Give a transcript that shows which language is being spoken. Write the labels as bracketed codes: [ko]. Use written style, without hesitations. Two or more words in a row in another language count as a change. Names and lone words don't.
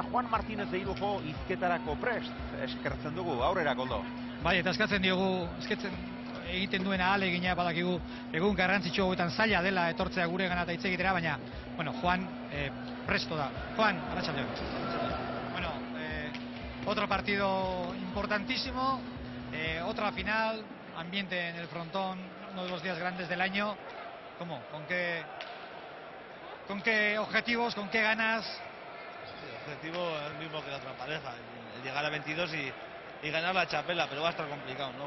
[eu] Juan Martínez de Irujo hizketarako prest, eskertzen dugu, aurrera Koldo. Bai, eta eskatzen diogu, egiten duen ahalegina badakigu egun garrantzitsu hauetan zaila dela etortzea gure gana eta hitz egitera, baina Juan presto da. Juan, arratsaldeon. [es] Otro partido importantísimo, otra final, ambiente en el frontón, uno de los días grandes del año. ¿Cómo? ¿Con qué objetivos, con qué ganas? El objetivo es el mismo que la otra pareja, el llegar a 22 y ganar la chapela, pero va a estar complicado, ¿no?